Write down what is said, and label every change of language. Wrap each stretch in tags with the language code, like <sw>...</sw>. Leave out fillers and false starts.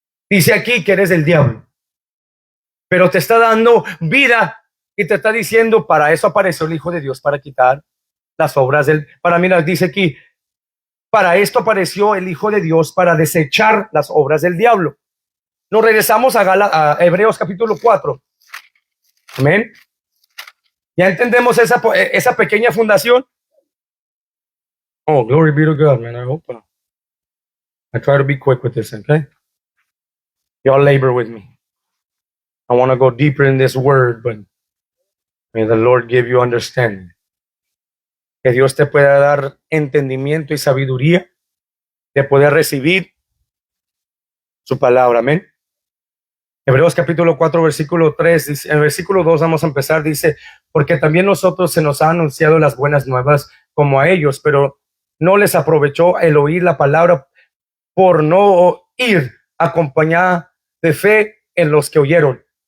<es>Dice aquí que eres el diablo, pero te está dando vida y te está diciendo, para eso apareció el Hijo de Dios, para quitar las obras del, mira, dice aquí, para esto apareció el Hijo de Dios, para desechar las obras del diablo. Nos regresamos a Hebreos capítulo 4. Amén. Ya entendemos esa pequeña fundación.</es> <en>Oh, glory be to God, man. I hope I try to be quick with this, okay? Y'all labor with me. I want to go deeper in this word, but may the Lord give you understanding.</en> <es>Que Dios te pueda dar entendimiento y sabiduría de poder recibir su palabra. Amén. Hebreos capítulo 4, versículo 3, dice, en el versículo 2 vamos a empezar, dice, porque también nosotros se nos ha anunciado las buenas nuevas como a ellos, pero no les aprovechó el oír la palabra por no ir acompañada de fe en los que oyeron.</es>